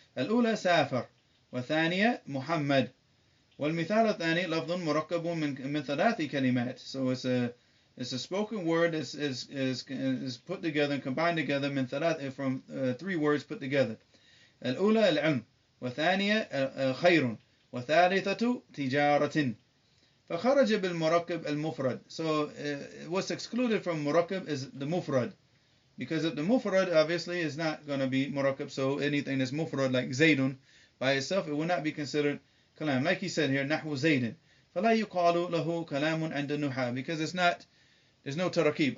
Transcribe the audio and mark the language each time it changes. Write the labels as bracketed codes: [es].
[ar] الأولى سافر والثانية محمد. والمثال الثاني لفظ مركب من ثلاث كلمات. [en] So it's a spoken word is put together and combined together [ar] من ثلاث, [en] from three words put together. [ar] الأولى العلم والثانية خير والثالثة تجارة. فخرج بالمركب المفرد. [en] So what's excluded from murakkab is the mufrad, because if the mufrad obviously is not going to be murakkab, so anything that's mufrad like zaydun by itself, it will not be considered kalam. Like he said here, nahwu zaydin [ar] فلا يقال له كلام عند النحاة, [en] because there's no tarakib.